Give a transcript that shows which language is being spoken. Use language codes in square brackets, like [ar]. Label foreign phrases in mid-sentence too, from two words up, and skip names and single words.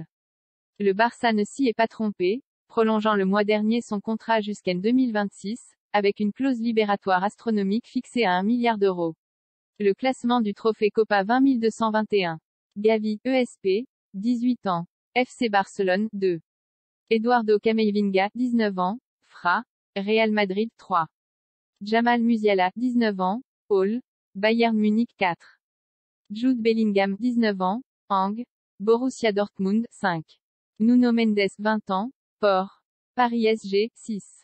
[fr] Le Barça ne s'y est pas trompé, prolongeant le mois dernier son contrat jusqu'en 2026, avec une clause libératoire astronomique fixée à 1 milliard d'euros. Le classement du trophée Copa 20 221. Gavi, ESP, 18 ans. FC Barcelone, 2. Eduardo Camavinga, 19 ans. Fra, Real Madrid, 3. Jamal Musiala, 19 ans. Hall, Bayern Munich, 4. Jude Bellingham, 19 ans. Ang, Borussia Dortmund, 5. Nuno Mendes, 20 ans. Paris SG, 6.